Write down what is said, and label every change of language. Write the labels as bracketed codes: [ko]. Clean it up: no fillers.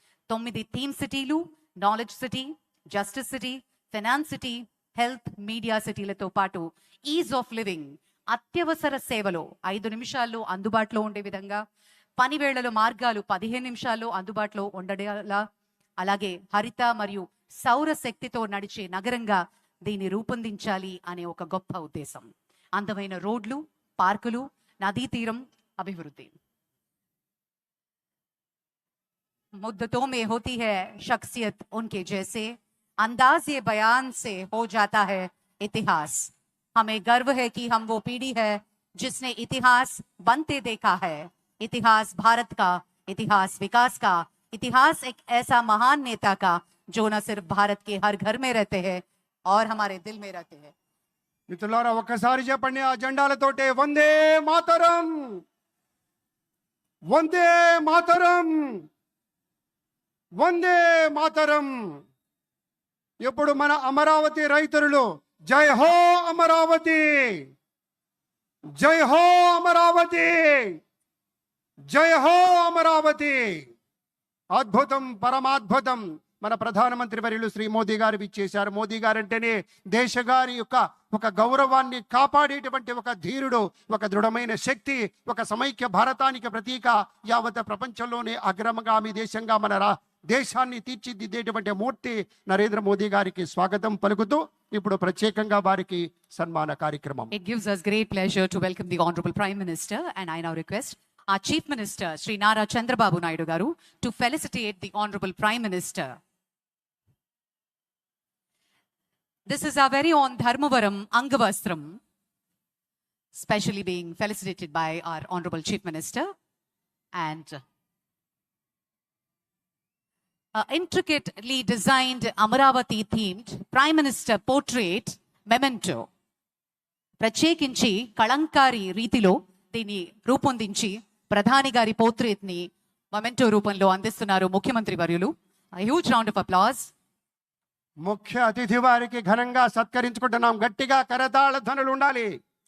[te] 9 theme సిటీలు, knowledge city, justice city, finance city, health, media సిటీలతో పాటు is of living, అత్యవసర సేవలో 5 నిమిషాల్లో అందుబాటులో ఉండే విధంగా, పని వేళల మార్గాలు 15 నిమిషాల్లో అందుబాటులో ఉండేలా, అలాగే హరిత మరియు సౌర శక్తితో నడిచే నగరంగా దీన్ని రూపొందించాలి అనే ఒక గొప్ప ఉద్దేశం. అందమైన రోడ్లు, పార్కులు, నదీ తీరం అభివృద్ధి. [hi] मुद्दतों में होती है शख्सियत उनके जैसे, अंदाज ये बयान से हो जाता है इतिहास. हमें गर्व है कि हम वो पीढ़ी है जिसने इतिहास बनते देखा है. इतिहास भारत का, इतिहास विकास का, इतिहास एक ऐसा महान नेता का जो न सिर्फ भारत के हर घर में रहते हैं और हमारे दिल में रहते हैं. [te] మిత్రులారా ఒక్కసారి చెప్పండి ఆ జెండాలతోటే వందే మాతరం, వందే మాతరం, వందే మాతరం. ఇప్పుడు మన అమరావతి రైతులు జై హో అమరావతి, జై హో అమరావతి, జై హో అమరావతి. అద్భుతం, పరమాద్భుతం. మన ప్రధానమంత్రి వర్యులు శ్రీ మోదీ గారు ఇచ్చేశారు. మోదీ గారు అంటేనే దేశగారి యొక్క ఒక గౌరవాన్ని కాపాడేటువంటి ఒక ధీరుడు, ఒక దృఢమైన శక్తి, ఒక సమైక్య భారతానికి ప్రతీక, యావత్ ప్రపంచంలోనే అగ్రమగామి దేశంగా మన దేశాన్ని తీర్చిదిద్దేటువంటి మూర్తి నరేంద్ర మోదీ గారికి స్వాగతం పలుకుతూ ఇప్పుడు ప్రత్యేకంగా వారికి సన్మాన కార్యక్రమం. [en] It gives us great pleasure to welcome the Honorable Prime Minister, and I now request our Chief Minister Sri Nara Chandrababu Naidu garu to felicitate the Honorable Prime Minister. This is our very own Dharmavaram Angavastram, specially being felicitated by our Honorable Chief Minister, and intricately designed Amaravati themed Prime Minister portrait memento. [te] ప్రత్యేకించి కళంకారి రీతిలో దీన్ని రూపొందించి ప్రధాని గారి portrait ని memento రూపంలో అందిస్తున్నారు ముఖ్యమంత్రి వర్యులు. [en] Huge round of applause. [te] ముఖ్య అతిథి వారికి ఘనంగా సత్కరించుకుంటున్నాం. గట్టిగా కరతాళ ధ్వనులు ఉండాలి.